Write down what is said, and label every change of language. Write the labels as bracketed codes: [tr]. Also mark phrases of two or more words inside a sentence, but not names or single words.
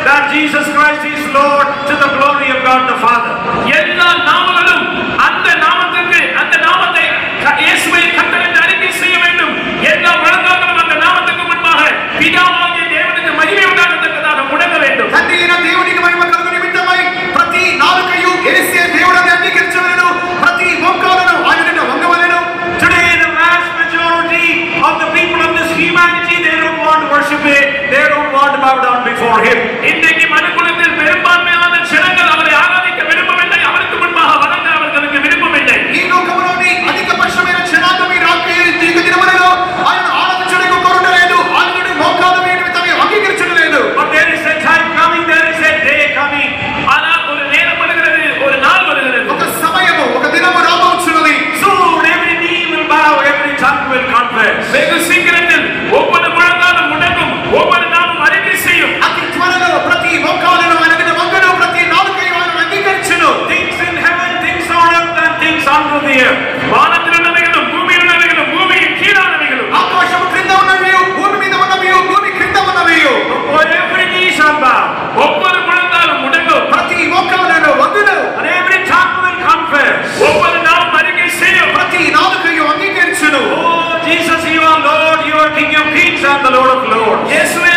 [en] Jesus Christ is Lord to the glory of God the Father. [ta] எல்லா நாமங்களும் அந்த நாமத்துக்கு அந்த நாமத்தை இயேசுவை கர்த்தர் என்று அறிக்கை செய்ய வேண்டும். எல்லா முழங்கால்களும் அந்த நாமத்துக்கு முன்பாக பிதாவாகிய தேவனுக்கு மகிமை உண்டாகத்தக்கதாக முழங்க வேண்டும். [te] తండ్రి అయిన దేవునికి మహిమ కలుగు నిమిత్తమై ప్రతి నాలుకయు యేసే దేవుడని అంగీకరించవలెను. ప్రతి మోకాలును ఆయనను వంగవలెను. [en] Today the vast majority of the people of this humanity, they don't want to worship Him. They don't want to bow down before Him. [ta] இன்றைக்கு மனுக்குலத்தில் பெரும்பான்மையான ஜனங்கள் அவரை ஆராதிக்க விரும்பவில்லை. அவருக்கு முன்பாக வணங்க அவர்களுக்கு விருப்பமில்லை. [te] ఈ లోకములోని అధిక పక్షమైన జనాంగం ఈ రాత్రి దినములలో ఆయన ఆరాధించడానికి కోరలేదు. ఆయనను మోకాలు వేయడం తమ అంగీకరించడం లేదు. [en] But there is a time coming, there is a day coming. [ta] ஆனால் ஒரு நேரம் வருகிறது, ஒரு நாள் வருகிறது. [te] ఒక సమయము ఒక దినము రాబోచున్నది. [en] Soon every knee will bow, every tongue will confess. [ta] வெகு சீக்கிரத்தில் ஒவ்வொரு முழங்காலும் முடங்கும், ஒவ்வொரு நாமும் அறிக்கை செய்யும். [te] అతి త్వరలో ప్రతి మోకాలును ఆయనను వంగను. ప్రతి నాలుకయు ఆయనను అంగీకరించును. [en] Things in heaven, things on earth, and things under the earth. [ta] வானத்தில் உள்ளவைகளும் பூமியில் உள்ளவைகளும் பூமியின் கீழானவைகளும் [te] ఆకాశము క్రింద ఉన్నవి, భూమి మీద ఉన్నవి, భూమి క్రింద ఉన్నవి. [en] Every knee shall bow, [ta] ஒவ்வொரு முழங்காலும் முடங்கும், [te] ప్రతి మోకాలును వంగును. [en] and every tongue will confess. [ta] ஒவ்வொரு நாமும் அறிக்கை செய்யும். [te] ప్రతి నాలుకయు అంగీకరించును. [en] Oh, Jesus, you are Lord, you are King of kings and the Lord of lords. [ta] இயேசு